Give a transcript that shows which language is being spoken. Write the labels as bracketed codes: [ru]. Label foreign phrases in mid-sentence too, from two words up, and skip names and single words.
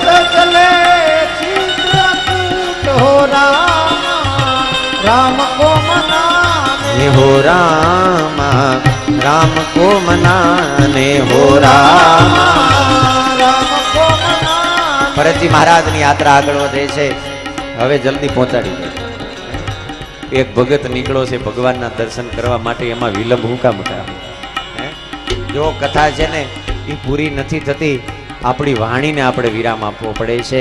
[hi] चले चित्रकूट हो रामा, राम को मनाने. हो रामा, राम को मनाने. हो रामा, राम को मनाने. [gu] ભરતજી મહારાજની યાત્રા આગળ વધે છે. હવે જલ્દી પહોંચાડી દે. એક ભગત નીકળો છે ભગવાનના દર્શન કરવા માટે, એમાં વિલંબ હું કામ કરાવે? જો કથા છે ને એ પૂરી નથી થતી, આપણી વાણીને આપણે વિરામ આપવો પડે છે.